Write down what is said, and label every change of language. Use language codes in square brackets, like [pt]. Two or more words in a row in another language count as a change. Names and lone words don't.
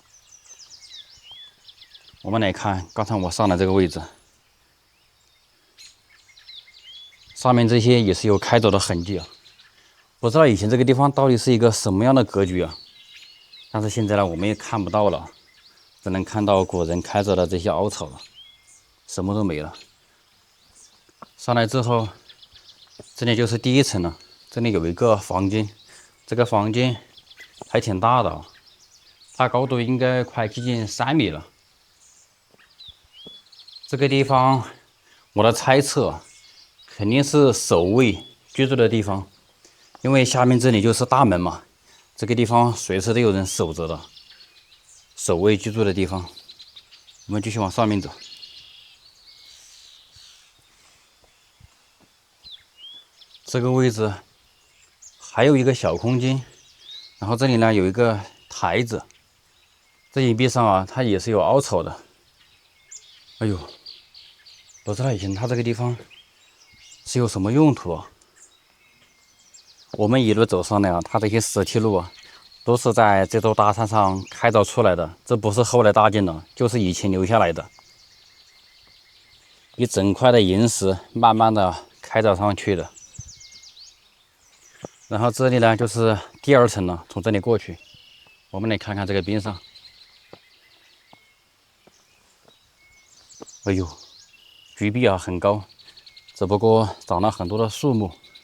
[zh] 我們來看剛才我上的這個位置，上面這些也是有開鑿的痕跡啊。不知道以前這個地方到底是一個什麼樣的格局啊？但是現在呢，我們也看不到了，只能看到古人開鑿的這些凹槽了，什麼都沒了。上來之後，這裡就是第一層了。這裡有一個房間，這個房間還挺大的啊，它高度應該快接近3米了。這個地方，我的猜測肯定是守衛居住的地方，因為下面這裡就是大門嘛，這個地方隨時都有人守着的，守衛居住的地方。我們繼續往上面走。這個位置還有一個小空間，然後這裡呢有一個台子，這岩壁上啊，它也是有凹槽的。哎呦，不知道以前它這個地方是有什麼用途啊？我們一路走上來啊，它這些石梯路啊，都是在這座大山上開鑿出來的，這不是後來搭建的，就是以前留下來的，一整塊的岩石慢慢的開鑿上去的。然後這裡呢就是第2層了，從這裡過去，我們來看看這個邊上。哎呦，絕壁啊很高，只不過長了很多的樹木。